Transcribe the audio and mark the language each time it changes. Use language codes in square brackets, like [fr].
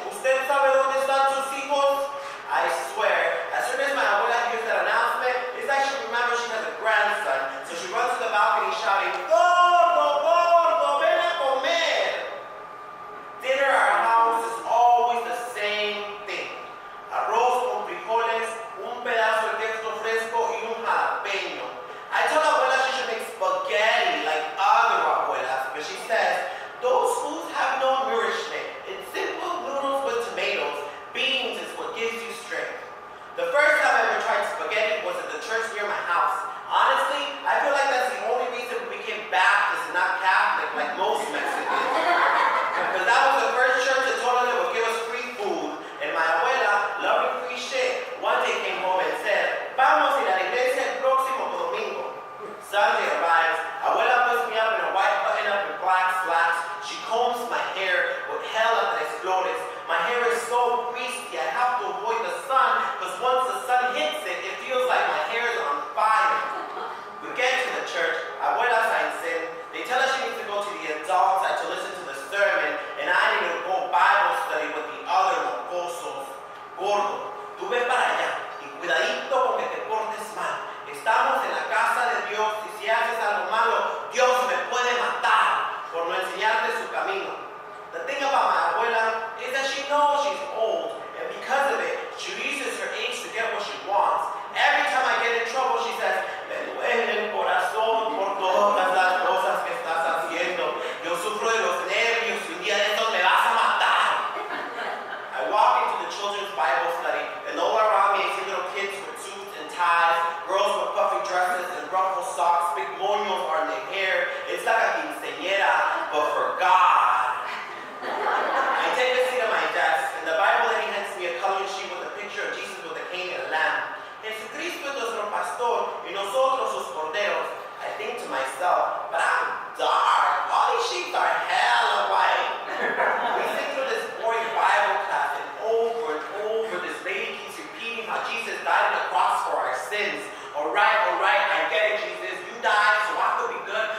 [es] ¿Usted sabe dónde están sus hijos? [en] I swear, as soon as my abuela hears that announcement, it's like she remembers she has a grandson, so she runs to the balcony shouting, [es] "Gordo, gordo, ven a comer!" [en] Dinner at our house is always the same thing. [es] Arroz con frijoles, un pedazo de queso fresco y un jalapeño. [en] I told abuela she should make spaghetti like other abuelas, but she says, those foods have no nourishment, and simple noodles with tomatoes, beans is what gives you strength. The first time I ever tried spaghetti was at the church near my house. Honestly, I feel like that's the only reason we became Baptist and not Catholic like most Mexicans. Because that was the first church that told us they would give us free food. And my abuela, loving free shit, one day came home and said, [es] "Vamos a ir a la iglesia el próximo domingo." [en] Sunday arrives. Abuela puts me up in a white button-up and black slacks. She combs my hair with hell hasta explores. My hair is so greasy, I have to avoid the sun, because once the sun hits it, it feels like my hair is on fire. We get to the church. Abuela signs in. They tell us she needs to go to the adults and to listen to the sermon, and I need to go Bible study with the other mocosos. [es] Gordo, tú ve para allá y cuidadito con que te portes mal. Estamos en la casa de Dios y si haces algo malo, Dios me puede matar por no enseñarte su camino. [en] The thing about my abuela is that she knows she's old, and because of it, she uses her age to get what she wants. Every time I get in trouble, she says, [es] "Me duele el corazón por todas las cosas que estás haciendo. Yo sufro de los nervios y un día de estos me vas a matar." [en] I walk into the children's Bible study, and all around me I see little kids with suits and ties, girls with puffy dresses and ruffled socks, big moños on their hair. It's like a quinceañera, but for God. I take a seat at my desk, and the Bible lady hands me a coloring sheet with a picture of Jesus with a cane and a lamb. [es] Jesucristo es nuestro pastor, y nosotros sus corderos. [en] I think to myself, but I'm dark. All these sheep are hella white. We sit through this boring Bible class, and over, this lady keeps repeating how Jesus died on the cross for our sins. All right, I get it, Jesus. You died so I could be good.